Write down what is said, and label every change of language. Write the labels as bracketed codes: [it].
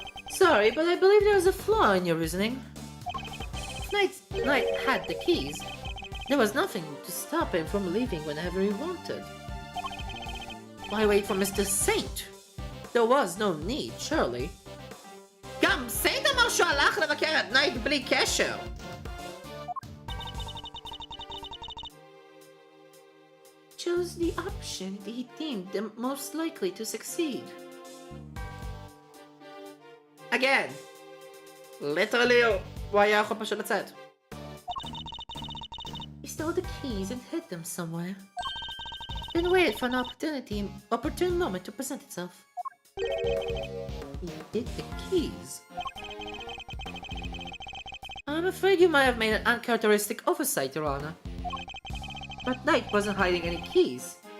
[en] Sorry, but I believe there is a flaw in your reasoning. If Knight had the keys, there was nothing to stop him from leaving whenever he wanted. Why wait for Mr. Saint? There was no need, surely. [he] גם סיינט אמר שהוא הלך לבקר את נייט בלי קשר. [en] Chose the option he deemed the most likely to succeed. Again. [he] Literally, הוא היה יכול פשוט לצאת. [en] He stole the keys and hid them somewhere. Then waited for an opportune moment to present itself. He hid the keys. I'm afraid you might have made an uncharacteristic oversight, Your Honor. But Knight wasn't hiding any keys.